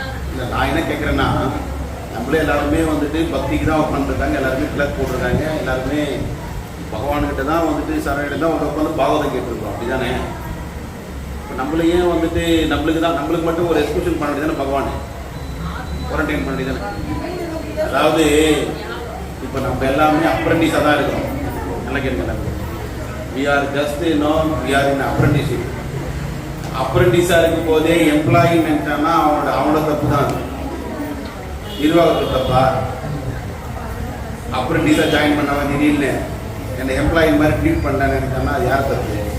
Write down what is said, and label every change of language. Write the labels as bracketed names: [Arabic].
[Tamil] இல்லை, நான் என்ன கேட்குறேன்னா, நம்மளே எல்லாருமே வந்துட்டு பக்திக்கு தான் உட்காந்துருக்காங்க, எல்லாருமே கிளக் போட்டிருக்காங்க, எல்லாருமே பகவான்கிட்ட தான் வந்துட்டு சரணிட்ட தான் உட்காந்து பாகவதம் கேட்டுருக்கோம், அப்படி தானே? இப்போ நம்மளையே வந்துட்டு நம்மளுக்கு மட்டும் ஒரு எக்ஸ்கியூஷன் பண்ண வேண்டியது தானே, பகவான் குவாரண்டைன் பண்ண வேண்டியது தானே? அதாவது இப்போ நம்ம எல்லாமே அப்ரெண்டிஸாக தான் இருக்கிறோம். நல்லா கேட்க, [English] we are just we are in apprenticeship. [Tamil] அப்ரெண்டிஸாக இருக்கும் போதே எம்ப்ளாயி நினைச்சான்னா அவனோட தப்பு தான், நிர்வாகத்துக்கு தப்பா? அப்ரெண்டிஸாக ஜாயின் பண்ணவன் திடீர்னு என்னை எம்ப்ளாயி மாதிரி ட்ரீட் பண்ணலான்னு நினைச்சான்னா அது யார் தப்பு?